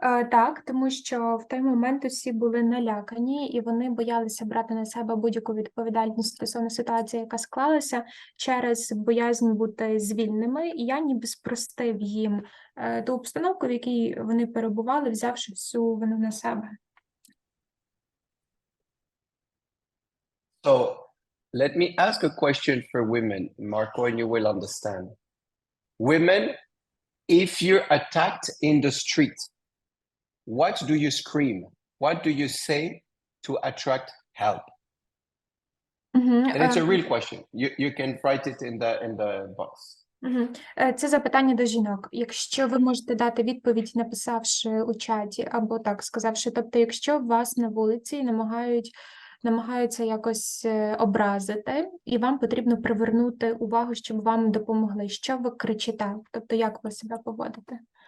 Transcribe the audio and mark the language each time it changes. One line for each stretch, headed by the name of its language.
Ukrainian: Так, тому що в той момент усі були налякані, і вони боялися брати на себе будь-яку відповідальність стосовно ситуації, яка склалася, через боязнь бути звільненими. І я ніби спростив їм ту обстановку, в якій вони перебували, взявши всю вину на себе.
English: So let me ask a question for women, Marco, and you will understand. Women, if you're attacked in the street, what do you scream? What do you say to attract help? And it's a real question. You can write it in the box.
Ukrainian: Це запитання до жінок. Якщо ви можете дати відповідь, написавши у чаті, або так сказавши, тобто, якщо вас на вулиці намагаються якось образити, і вам потрібно привернути увагу, щоб вам допомогли. Що ви кричите? Тобто, як ви себе поводите?